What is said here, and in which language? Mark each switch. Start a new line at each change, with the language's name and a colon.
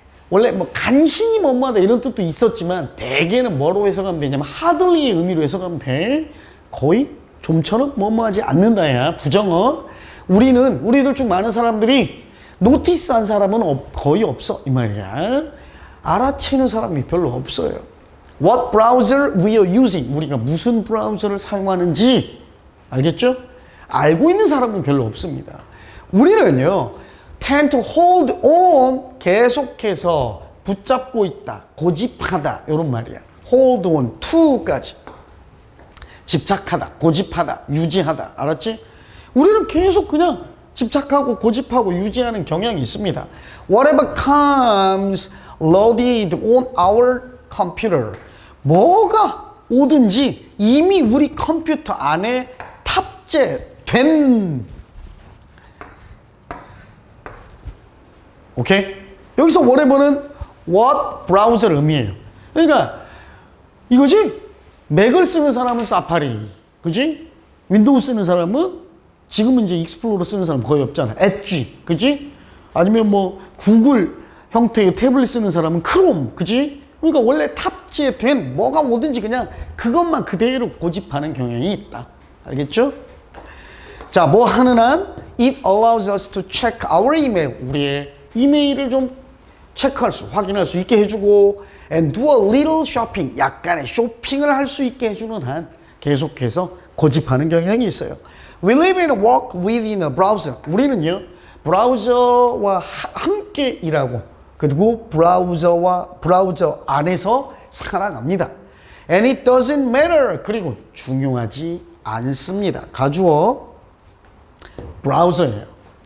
Korean: 원래 뭐 간신히 뭐뭐하다 이런 뜻도 있었지만 대개는 뭐로 해석하면 되냐면 hardly의 의미로 해석하면 돼. 거의 좀처럼 뭐뭐하지 않는다야. 부정어. 우리들 중 많은 사람들이 노티스한 사람은 거의 없어 이 말이야. 알아채는 사람이 별로 없어요.
English: What browser we are using.
Korean: 우리가 무슨 브라우저를 사용하는지 알겠죠? 알고 있는 사람은 별로 없습니다. 우리는요,
English: tend to hold on,
Korean: 계속해서 붙잡고 있다, 고집하다 이런 말이야.
English: hold on to까지.
Korean: 집착하다, 고집하다, 유지하다. 알았지? 우리는 계속 그냥 집착하고 고집하고 유지하는 경향이 있습니다.
English: Whatever comes loaded on our computer.
Korean: 뭐가 오든지 이미 우리 컴퓨터 안에 탑재된. 오케이? 여기서 whatever는
English: what browser
Korean: 를 의미해요. 그러니까 이거지? 맥을 쓰는 사람은 사파리, 그지? 윈도우 쓰는 사람은 지금은 이제 익스플로러 쓰는 사람 거의 없잖아. 엣지, 그지? 아니면 뭐 구글 형태의 태블릿 쓰는 사람은 크롬, 그지? 그러니까 원래 탑재된 뭐가 오든지 그냥 그것만 그대로 고집하는 경향이 있다. 알겠죠? 자, 뭐 하는 한
English: it allows us to check our email.
Korean: 우리의 이메일을 좀 체크할 수, 확인할 수 있게 해주고
English: and do a little shopping,
Korean: 약간의 쇼핑을 할 수 있게 해주는 한 계속해서 고집하는 경향이 있어요.
English: We live and work within a browser.
Korean: 우리는요, 브라우저와 함께 일하고 그리고 브라우저 안에서 살아갑니다.
English: And it doesn't matter.
Korean: 그리고 중요하지 않습니다. 가주어 브라우저예요.